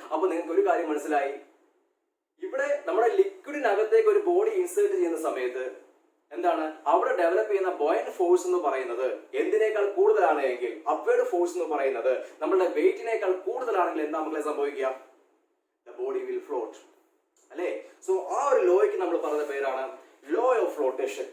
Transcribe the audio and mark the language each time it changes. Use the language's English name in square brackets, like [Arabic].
[Malayalam] അപ്പൊ നിങ്ങൾക്ക് ഒരു കാര്യം മനസ്സിലായി, ഇവിടെ നമ്മുടെ ലിക്വിഡിനകത്തേക്ക് ഒരു ബോഡി ഇൻസേർട്ട് ചെയ്യുന്ന സമയത്ത് എന്താണ് അവിടെ ഡെവലപ്പ് ചെയ്യുന്ന ബോയന്റ് ഫോഴ്സ് എന്ന് പറയുന്നത് എന്തിനേക്കാൾ കൂടുതലാണ് എങ്കിൽ, അപ്വേർഡ് ഫോഴ്സ് എന്ന് പറയുന്നത് നമ്മുടെ വെയിറ്റിനേക്കാൾ കൂടുതലാണെങ്കിൽ എന്താ മക്കളെ സംഭവിക്കുക? [English] The body will float [Malayalam] അല്ലേ? സോ ആ ഒരു ലോയ്ക്ക് നമ്മൾ പറഞ്ഞ പേരാണ് ലോ ഓഫ് ഫ്ലോട്ടേഷൻ.